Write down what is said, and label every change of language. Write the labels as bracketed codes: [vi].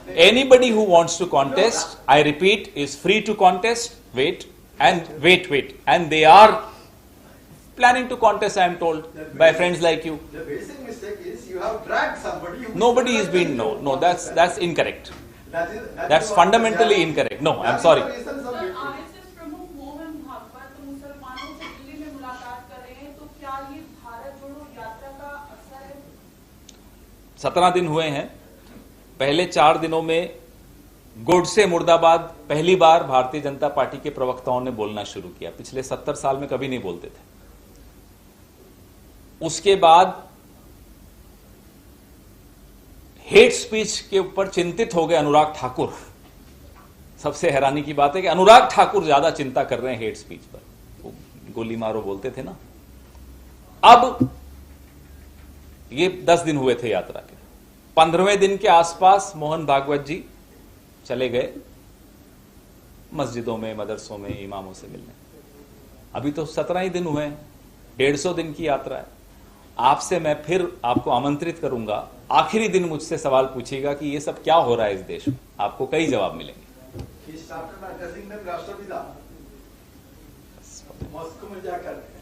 [en] Anybody who wants to contest, I repeat, is free to contest. Wait. And they are planning to contest, I am told, by friends like you. The basic mistake is you have dragged somebody. Nobody is being, no, that's incorrect. That's what- fundamentally incorrect. No, I'm sorry. That is the reason some people- [hi] RSS प्रमुख मोहन भागवत मुसलमानों से दिल्ली में मुलाकात कर रहे हैं, तो क्या ये भारत जोड़ो यात्रा का असर है? 17 दिन हुए हैं। पहले 4 दिनों में गोडसे मुर्दाबाद पहली बार भारतीय जनता पार्टी के प्रवक्ताओं ने बोलना शुरू किया। पिछले 70 साल में कभी नहीं बोलते थे। उसके बाद हेट स्पीच के ऊपर चिंतित हो गए अनुराग ठाकुर। सबसे हैरानी की बात है कि अनुराग ठाकुर ज्यादा चिंता कर रहे हैं हेट स्पीच पर। वो गोली मारो बोलते थे ना। अब ये 10 दिन हुए थे यात्रा के। 15वें दिन के आसपास मोहन भागवत जी चले गए मस्जिदों में, मदरसों में, इमामों से मिलने। अभी तो 17 ही दिन हुए हैं, 150 दिन की यात्रा है। आपसे मैं फिर आपको आमंत्रित करूंगा, आखिरी दिन मुझसे सवाल पूछिएगा कि ये सब क्या हो रहा है इस देश में। आपको कई जवाब मिलेंगे। [en] He started addressing them [hi] राष्ट्रपिता मॉस्को में जाकर।